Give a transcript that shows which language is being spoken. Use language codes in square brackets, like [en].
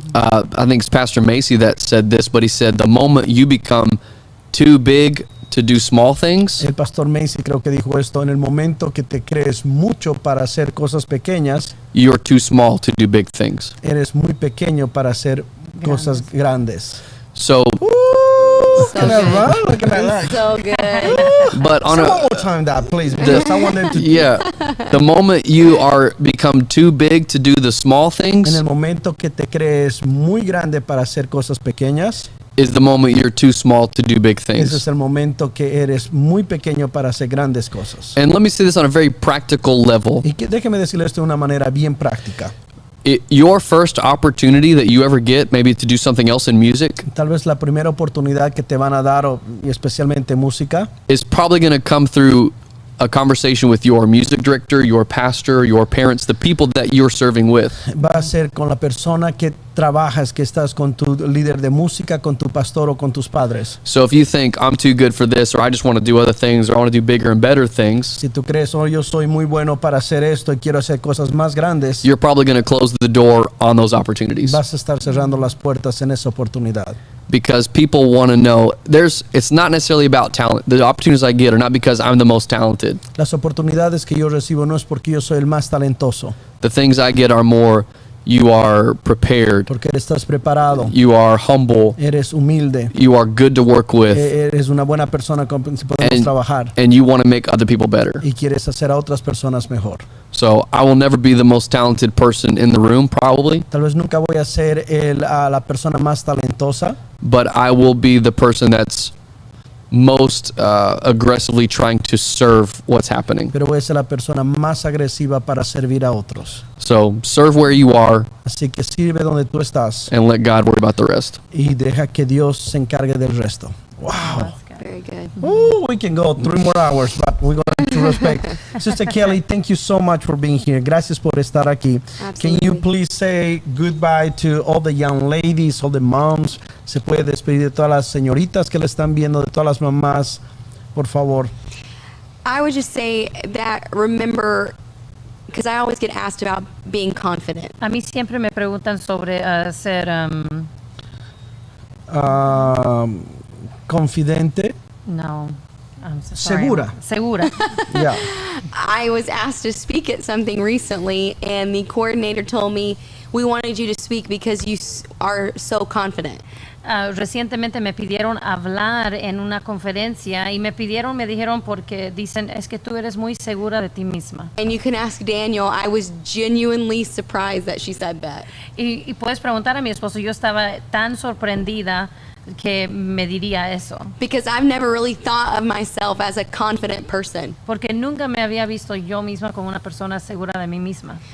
[en] I think it's Pastor Macy that said this, but he said the moment you become too big to do small things, [es] El pastor Macy creo que dijo esto, en el momento que te crees mucho para hacer cosas pequeñas, [en] you're too small to do big things. [es] eres muy pequeño para hacer cosas grandes. [en] So, Can I run? Look at that. So good. but on Say one a more time that, please, because I want them to. yeah, the moment you are become too big to do the small [es] En [en] things [es] el momento que te crees muy grande para hacer cosas pequeñas, [en] is the moment you're too small to do big [es] ese [en] things. [es] es el momento que eres muy pequeño para hacer grandes cosas. [en] And let me say this on a very practical level. [es] Y déjeme decirle esto de una manera bien práctica. [en] Your first opportunity that you ever get, maybe to do something else in music, [es] Tal vez la primera oportunidad que te van a dar, y especialmente música, [en] is probably going to come through a conversation with your music director, your pastor, your parents, the people that you're serving with. [es] va a ser con la persona que trabajas, que estás con tu líder de música, con tu pastor o con tus padres. [en] So if you think I'm too good for this, or I just want to do other things, or I want to do bigger and better things, [es] Si tú crees, yo soy muy bueno para hacer esto y quiero hacer cosas más grandes, [en] you're probably going to close the door on those opportunities, [es] vas a estar cerrando las puertas en esa oportunidad. [en] because people want to know it's not necessarily about talent. The opportunities I get are not because I'm the most talented. [es] Las oportunidades que yo recibo no es porque yo soy el más talentoso, [en] The things I get are more, you are prepared, [es] porque estás preparado, [en] you are humble, [es] eres humilde, [en] you are good to work with, [es] eres una buena persona con quien podemos trabajar [en] and you want to make other people better. [es] y quieres hacer a otras personas mejor. [en] So I will never be the most talented person in the room, probably, [es] Tal vez nunca voy a ser la persona más talentosa, [en] but I will be the person that's most aggressively trying to serve what's happening. [es] pero voy a ser la persona más agresiva para servir a otros. [en] So serve where you are [es] Así que sirve donde tú estás [en] and let God worry about the rest. [es] y deja que Dios se encargue del resto. [en] Wow. Very good. Ooh, we can go 3 more hours, but we're going to respect. Sister Kelly, thank you so much for being here. [es] Gracias por estar aquí. [en] Can you Absolutely. please say goodbye to all the young ladies, all the moms? [es] Se puede despedir de todas las señoritas que le están viendo, de todas las mamás, por favor. [en] I would just say that remember, because I always get asked about being confident. [es] A mí siempre me preguntan sobre ser, Confidente. [en] no, I'm so sorry. [es] Segura. Segura. [en] Yeah. I was asked to speak at something recently, and the coordinator told me, we wanted you to speak because you are so confident. [es] Recientemente me pidieron hablar en una conferencia y me dijeron porque dicen, es que tú eres muy segura de ti misma. [en] And you can ask Daniel, I was genuinely surprised that she said that. [es] Y puedes preguntar a mi esposo, yo estaba tan sorprendida que me diría eso. [en] Because I've never really thought of myself as a confident person. [es] Porque nunca me había visto yo misma como una persona segura de mí misma.